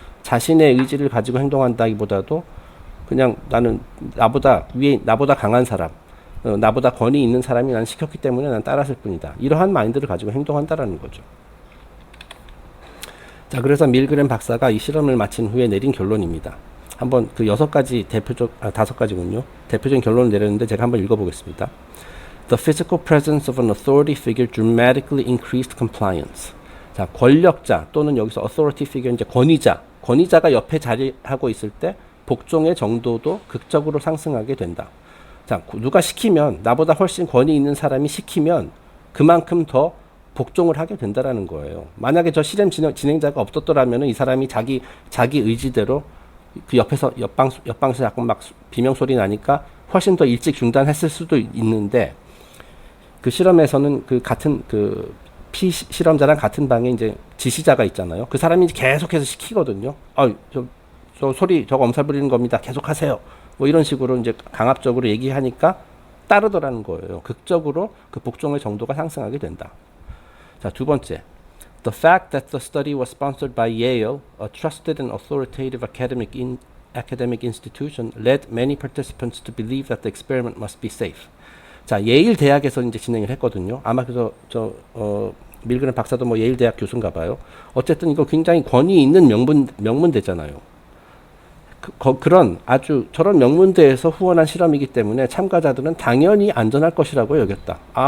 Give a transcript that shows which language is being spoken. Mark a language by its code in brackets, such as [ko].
[ko] 자신의 의지를 가지고 행동한다기보다도 그냥 나는 나보다 강한 사람, 나보다 권위 있는 사람이 난 시켰기 때문에 난 따랐을 뿐이다. 이러한 마인드를 가지고 행동한다라는 거죠. 자, 그래서 밀그램 박사가 이 실험을 마친 후에 내린 결론입니다. 한번 그 5가지군요. 대표적인 결론을 내렸는데 제가 한번 읽어보겠습니다. [en] The physical presence of an authority figure dramatically increased compliance. [ko] 자, 권력자 또는 여기서 authority figure 이제 권위자가 옆에 자리하고 있을 때 복종의 정도도 극적으로 상승하게 된다. 자, 누가 시키면 나보다 훨씬 권위 있는 사람이 시키면 그만큼 더 복종을 하게 된다라는 거예요. 만약에 저 실험 진행자가 없었더라면 이 사람이 자기 의지대로 그 옆방에서 약간 막 비명소리 나니까 훨씬 더 일찍 중단했을 수도 있는데 그 실험에서는 그 같은 그 피실험자랑 같은 방에 이제 지시자가 있잖아요. 그 사람이 계속해서 시키거든요. 저 소리 저거 엄살 부리는 겁니다. 계속 하세요. 뭐 이런 식으로 이제 강압적으로 얘기하니까 따르더라는 거예요. 극적으로 그 복종의 정도가 상승하게 된다. 자, 두 번째. [en] The fact that the study was sponsored by Yale, a trusted and authoritative academic institution, led many participants to believe that the experiment must be safe. [ko] 자, 예일 대학에서 이제 진행을 했거든요. 아마 그래서 밀그램 박사도 뭐 예일 대학 교수인가 봐요. 어쨌든 이거 굉장히 권위 있는 명문대잖아요. 그런 아주 저런 명문대에서 후원한 실험이기 때문에 참가자들은 당연히 안전할 것이라고 여겼다.